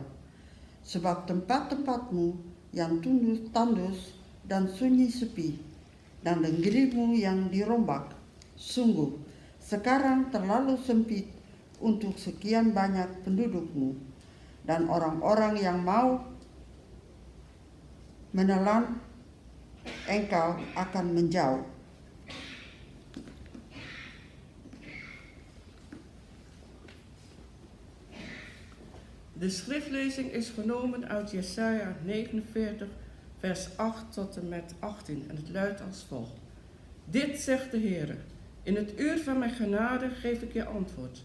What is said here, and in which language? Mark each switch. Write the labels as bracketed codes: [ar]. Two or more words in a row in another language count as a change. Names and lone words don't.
[id] Sebab tempat-tempatmu yang tandus dan sunyi sepi, dan negerimu yang dirombak, sungguh sekarang terlalu sempit untuk sekian banyak pendudukmu, dan orang-orang yang mau menelan engkau akan menjauh. [nl] De schriftlezing is genomen uit Jesaja 49, vers 8 tot en met 18 en het luidt als volgt. Dit zegt de Heer: in het uur van mijn genade geef ik je antwoord.